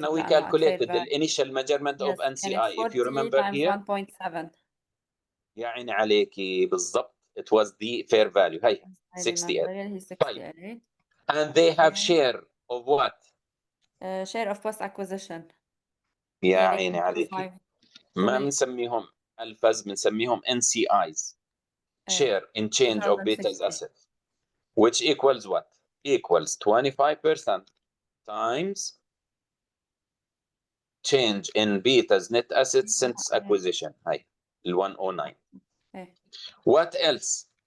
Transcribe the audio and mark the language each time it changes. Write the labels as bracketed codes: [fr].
[en] Now we calculated the initial measurement of NCI. If you remember here. 1.7. [ar] يا عيني عليكي بالضبط. [en] It was the fair value. [ar] هي 68. [en] And they have share of what? Share of post acquisition. [ar] يا عيني عليكي. ما بنسميهم الفز، بنسميهم NCIs. [en] Share in change of beta's assets, which equals what? Equals 25% times change in beta's net assets since acquisition. [ar] هي ال 109. [en] What else?